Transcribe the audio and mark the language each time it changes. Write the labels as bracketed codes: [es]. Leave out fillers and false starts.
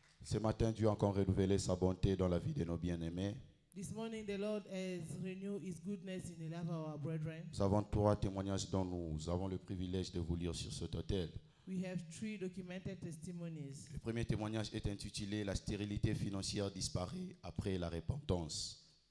[fr] Ce matin, Dieu a encore renouvelé sa bonté dans la vie de nos bien-aimés. [en] This morning, the Lord has renewed His goodness in the life of our brethren. [fr] Nous avons 3 témoignages dont nous avons le privilège de vous lire sur cet autel. [en] We have 3 documented testimonies. [fr] Le premier témoignage est intitulé « La stérilité financière disparaît après la repentance ».